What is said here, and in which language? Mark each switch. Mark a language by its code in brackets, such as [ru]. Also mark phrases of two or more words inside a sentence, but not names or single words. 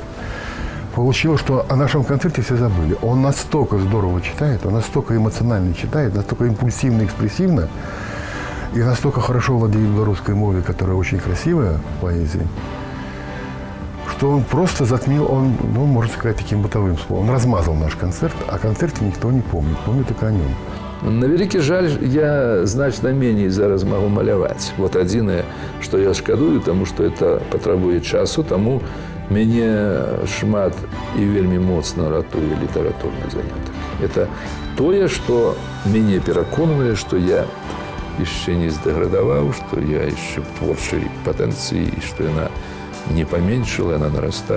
[ru] Получилось, что о нашем концерте все забыли. Он настолько здорово читает, он настолько эмоционально читает, настолько импульсивно, экспрессивно, и настолько хорошо владеет белорусской мовой, которая очень красивая в поэзии, что он просто затмил, можно сказать, таким бытовым словом. Он размазал наш концерт, о концерте никто не помнит. Помнит только о нем. [be] На вялікі жаль, я значна меней зараз магу маляваць. Вот адзінае, што я шкадую, таму што это патрабуе часу, таму мяне шмат і вельмі моцна ратуе літаратурны занятак. Это тое, што мяне пераконвае, што я яшчэ не здэградаваў, што я яшчэ в творчай патэнцыі, і што яна не паменшыла, яна нарастае.